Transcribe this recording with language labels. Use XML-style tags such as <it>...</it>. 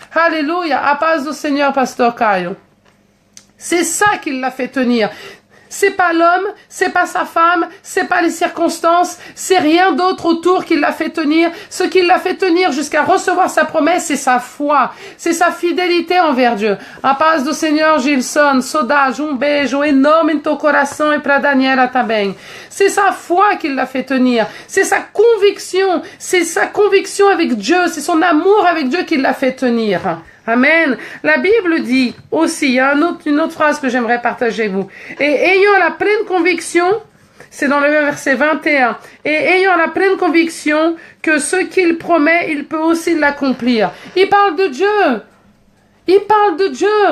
<fr>Alléluia, à paz du Seigneur, Pasteur Caio. C'est ça qui l'a fait tenir. C'est pas l'homme, c'est pas sa femme, c'est pas les circonstances, c'est rien d'autre autour qui l'a fait tenir. Ce qui l'a fait tenir jusqu'à recevoir sa promesse, c'est sa foi, c'est sa fidélité envers Dieu.</fr> <pt>A paz do Senhor, Gilson, saudade, beijo enorme em teu coração e para Daniela também.</pt> <fr>C'est sa foi qui l'a fait tenir, c'est sa conviction avec Dieu, c'est son amour avec Dieu qui l'a fait tenir. Amen. La Bible dit aussi, il y a une autre phrase que j'aimerais partager avec vous. Et ayant la pleine conviction, c'est dans le verset 21, et ayant la pleine conviction que ce qu'il promet, il peut aussi l'accomplir. Il parle de Dieu. Il parle de Dieu.</fr>